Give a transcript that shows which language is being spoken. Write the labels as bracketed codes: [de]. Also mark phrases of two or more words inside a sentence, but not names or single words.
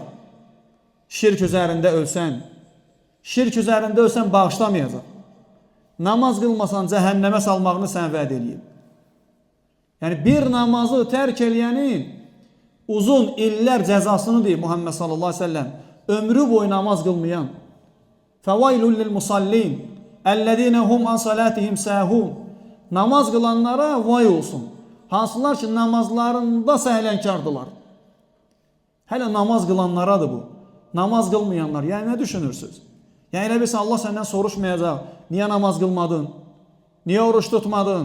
[az] Şirk üzərində ölsən, şirk üzərində ölsən bağışlamayacaq. Namaz qılmasan cəhənnəmə salmağını sən vəd eləyib. Yəni bir namazı tərk eləyənin uzun illər cəzasını deyib Muhammed [ar] صلى الله عليه وسلم. [az] Ömrü boyu namaz qılmayan. [ar] فويل للمصلين الذين هم عن صلاتهم ساهون. [az] Namaz qılanlara vay olsun. Hansılar ki namazlarında səhlənkardılar. Hələ namaz qılanlaradır bu. Namaz qılmayanlar. Yəni nə düşünürsünüz? Yəni elə bilsən Allah səndən soruşmayacaq. Niyə namaz qılmadın? Niyə oruç tutmadın?